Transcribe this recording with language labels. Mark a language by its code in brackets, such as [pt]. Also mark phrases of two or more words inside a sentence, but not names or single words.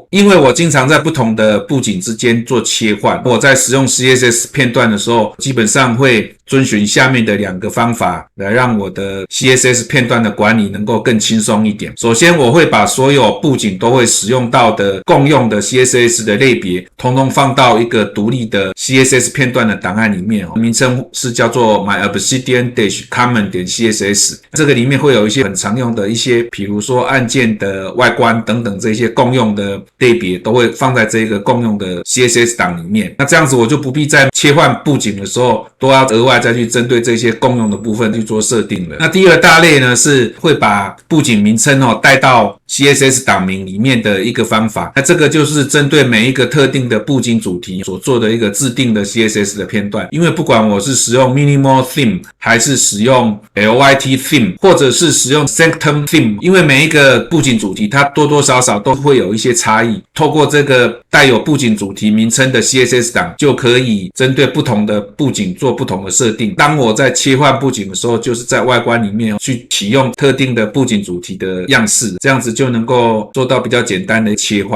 [zh] 因為我經常在不同的布景之間做切換，我在使用 CSS 片段的時候，基本上会遵循下面的2個方法來讓我的 CSS 片段的管理能夠更輕鬆一點。首先，我會把所有布景都會使用到的共用的 CSS 的類別，統統放到一個獨立的 CSS 片段的檔案裡面，名稱是叫做 myobsidian-common.css。這個裡面會有一些很常用的一些，比如說按鍵的外觀等等這些共用的類別，都會放在這個共用的 CSS 檔裡面。那這樣子我就不必在切換布景的時候都要額外再去針對這些共用的部分去做設定了。那第2大類呢，是會把布景名稱帶到 CSS 檔名裡面的一個方法。那這個就是針對每一個特定的布景主題所做的一個制定的 CSS 的片段。因為不管我是使用 Minimal Theme 還是使用 LYT Theme 或者是使用 Sanctum Theme，因為每一個布景主題它多多少少都會有一些差異。透過這個帶有布景主題名稱的 CSS 檔，就可以針對不同的布景做不同的設定。當我在切換布景的時候，就是在外觀裡面去啟用特定的布景主題的樣式，這樣子就能夠做到比較簡單的切換。